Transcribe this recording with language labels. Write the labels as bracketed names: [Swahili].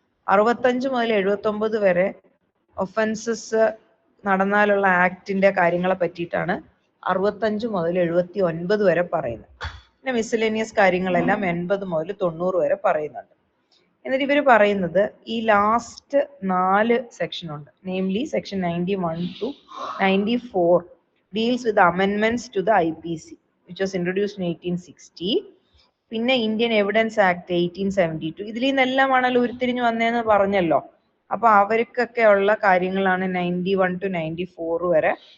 [Malayalam] 65 മുതൽ 79 വരെ ഒഫൻസസ് നടന്നാലുള്ള ആക്ടിന്റെ കാര്യങ്ങളെ പറ്റിയിട്ടാണ് 65 മുതൽ 79 വരെ പറയുന്നത്. പിന്നെ മിസ്സലേനിയസ് കാര്യങ്ങളെല്ലാം 80 മുതൽ 90 വരെ പറയുന്നുണ്ട്. എന്നിട്ട് ഇവർ പറയുന്നത് ഈ ലാസ്റ്റ് 4 സെക്ഷൻ ഉണ്ട്. [English] Namely section 91 to 94 deals with amendments to the IPC which was introduced in 1860. [Malayalam] പിന്നെ ഇന്ത്യൻ എവിഡൻസ് ആക്ട് 1872. ഇതിൽ നിന്നെല്ലാമാണല്ലോ ഉരുത്തിരിഞ്ഞു വന്നതെന്ന് പറഞ്ഞല്ലോ. അപ്പൊ അവർക്കൊക്കെ ഉള്ള കാര്യങ്ങളാണ് 91 to 94 വരെ.